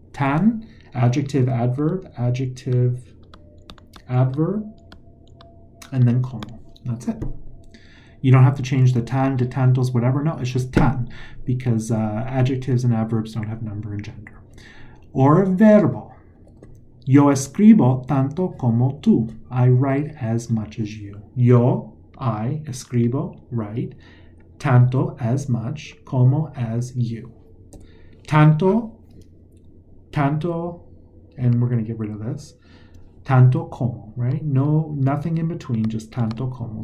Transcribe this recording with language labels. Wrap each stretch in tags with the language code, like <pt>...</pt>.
<en>Tan, adjective, adverb, and then como. That's it. You don't have to change the tan to tantos, whatever. No, it's just tan, because adjectives and adverbs don't have number and gender. Or verbo.</en> <es>Yo escribo tanto como tú.</es> <en>I write as much as you. Yo, I, escribo, write, tanto, as much, como, as you. Tanto, and we're going to get rid of this. Tanto como, right? No, nothing in between, just</en> <es>tanto como.</es>